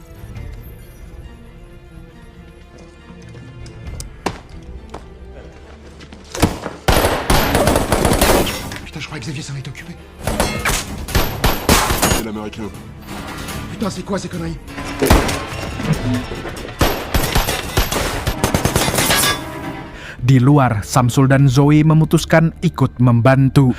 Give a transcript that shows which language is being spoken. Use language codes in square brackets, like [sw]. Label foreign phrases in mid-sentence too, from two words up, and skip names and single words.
[fr] Putain, je croyais que Xavier s'en était occupé. C'est l'américain. Putain, c'est quoi ces conneries? [id] Di luar, Samsul dan Zoe memutuskan ikut membantu.